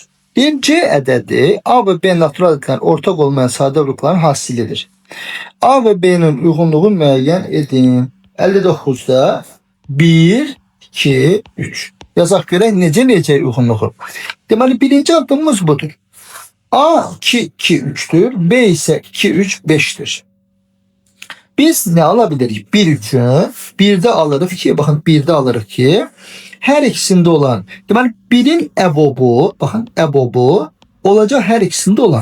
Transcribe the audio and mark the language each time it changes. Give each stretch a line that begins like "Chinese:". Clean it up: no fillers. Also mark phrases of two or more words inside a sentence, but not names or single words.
Azerbaijani: Bir C ədədi A ve B natural ədədlərin ortak olmayan sadə qrupların hasilidir. A ve B'nin uyğunluğu müəyyən edin. 59'da 1, 2, 3. Yazaq görək necə uyğunluğu. Deməli birinci addımımız budur. A 2, 2,
Turkish: 3'tür. B ise 2, 3, 5'tir. Biz ne alabiliriz?
Azerbaijani: 1 üçün 1'de alırıq ki, bakın 1'de alırıq ki, her ikisinde olan, deməli 1'in ebobu,
Turkish: bakın ebobu olacak her ikisinde olan.